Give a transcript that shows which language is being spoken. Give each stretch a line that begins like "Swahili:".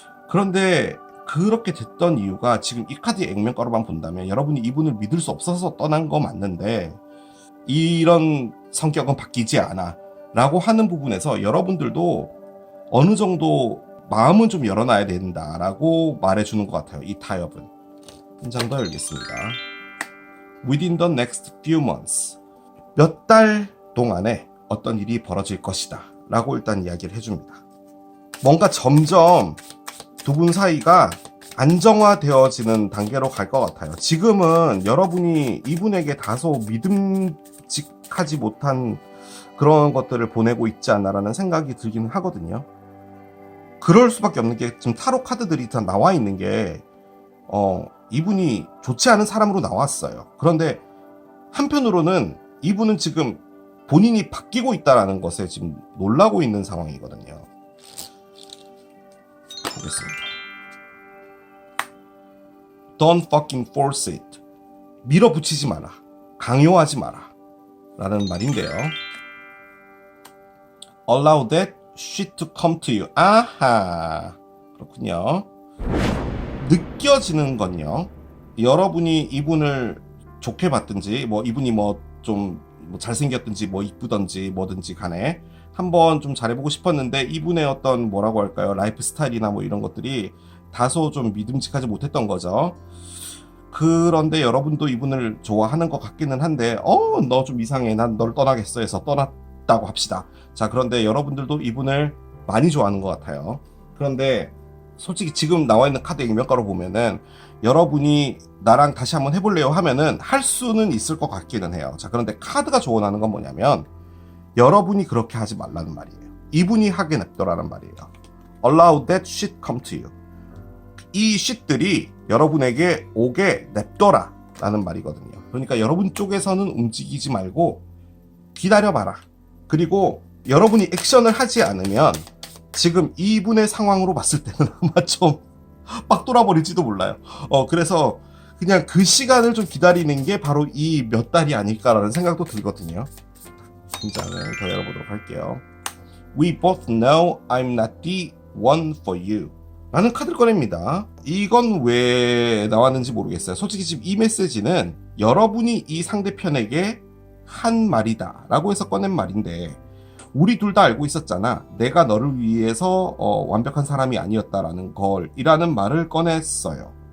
Korean: 그런데 그렇게 됐던 이유가 지금 이 카드의 액면가로만 본다면 여러분이 이분을 믿을 수 없어서 떠난 거 맞는데 이런 성격은 바뀌지 않아 라고 하는 부분에서 여러분들도 어느 정도 마음은 좀 열어놔야 된다라고 말해주는 것 같아요. 이 타협은. 한 장 더 열겠습니다.
English: Within the next few months.
Korean: 몇 달 동안에 어떤 일이 벌어질 것이다 라고 일단 이야기를 해줍니다. 뭔가 점점 두 분 사이가 안정화되어지는 단계로 갈 것 같아요. 지금은 여러분이 이분에게 다소 믿음직하지 못한 그런 것들을 보내고 있지 않나라는 생각이 들긴 하거든요. 그럴 수밖에 없는 게 지금 타로 카드들이 다 나와 있는 게 이분이 좋지 않은 사람으로 나왔어요. 그런데 한편으로는 이분은 지금 본인이 바뀌고 있다는 것에 지금 놀라고 있는 상황이거든요. 보겠습니다.
English: Don't fucking force it.
Korean: 밀어붙이지 마라. 강요하지 마라. 라는 말인데요.
English: Allow that shit to come to you.
Korean: 아하. 그렇군요. 느껴지는 건요. 여러분이 이분을 좋게 봤든지, 뭐 이분이 뭐 좀 뭐 잘생겼든지 뭐 이쁘든지 뭐든지 간에 한번 좀 잘해보고 싶었는데 이분의 어떤 뭐라고 할까요? 라이프 스타일이나 뭐 이런 것들이 다소 좀 믿음직하지 못했던 거죠. 그런데 여러분도 이분을 좋아하는 것 같기는 한데 너 좀 이상해, 난 너를 떠나겠어 해서 떠났다고 합시다. 자, 그런데 여러분들도 이분을 많이 좋아하는 것 같아요. 그런데 솔직히 지금 나와 있는 카드 액면가로 보면은 여러분이 나랑 다시 한번 해볼래요 하면은 할 수는 있을 것 같기는 해요. 자, 그런데 카드가 조언하는 건 뭐냐면 여러분이 그렇게 하지 말라는 말이에요. 이분이 하게 냅둬라는 말이에요.
English: Allow that shit come to you.
Korean: 이 shit들이 여러분에게 오게 냅둬라 라는 말이거든요. 그러니까 여러분 쪽에서는 움직이지 말고 기다려봐라. 그리고 여러분이 액션을 하지 않으면 지금 이분의 상황으로 봤을 때는 아마 좀 빡 돌아버릴지도 몰라요. 그래서 그냥 그 시간을 좀 기다리는 게 바로 이 몇 달이 아닐까라는 생각도 들거든요. 문장을 더 열어보도록 할게요.
English: We both know I'm not the one for you.
Korean: 라는 카드를 꺼냅니다. 이건 왜 나왔는지 모르겠어요. 솔직히 지금 이 메시지는 여러분이 이 상대편에게 한 말이다 라고 해서 꺼낸 말인데 우리 둘 다 알고 있었잖아. 내가 너를 위해서 완벽한 사람이 아니었다라는 걸 이라는 말을 꺼냈어요.